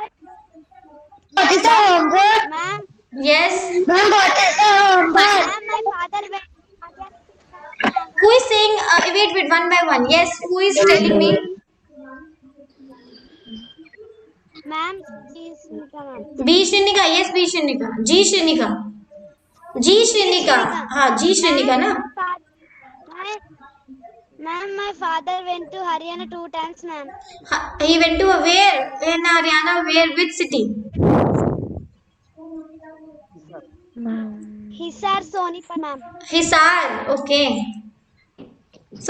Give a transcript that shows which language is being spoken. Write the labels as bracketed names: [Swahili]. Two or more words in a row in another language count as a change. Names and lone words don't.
[English] Ma'am, Yes. ma'am, my father went. Who is saying? Wait one by one. Yes. Who is telling me? Ma'am, please, ma'am. B Shrinika. Yes, B Shrinika. G Shrinika. G Shrinika. [Hindi] हाँ G Shrinika ना. [English] Ma'am, my father went to Haryana 2 times, ma'am. He went to where? In Haryana. Where? Which city? Hisar Sonipat, ma'am. Hisar. Okay. So